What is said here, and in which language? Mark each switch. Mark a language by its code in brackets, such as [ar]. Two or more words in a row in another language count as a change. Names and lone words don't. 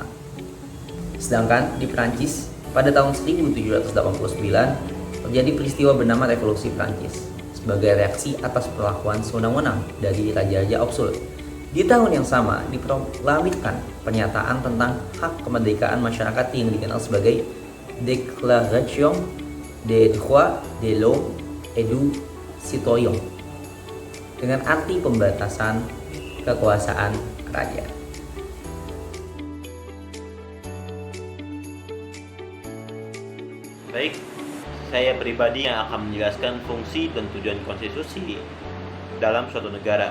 [id] Sedangkan di Perancis pada tahun 1789 terjadi peristiwa bernama Revolusi Perancis sebagai reaksi atas perlakuan sewenang-wenang dari raja-raja absolut. Di tahun yang sama diproklamirkan pernyataan tentang hak kemerdekaan masyarakat yang dikenal sebagai Déclaration des droits de l'homme et du citoyen, dengan arti pembatasan kekuasaan kerajaan. Baik, saya pribadi yang akan menjelaskan fungsi dan tujuan konstitusi dalam suatu negara.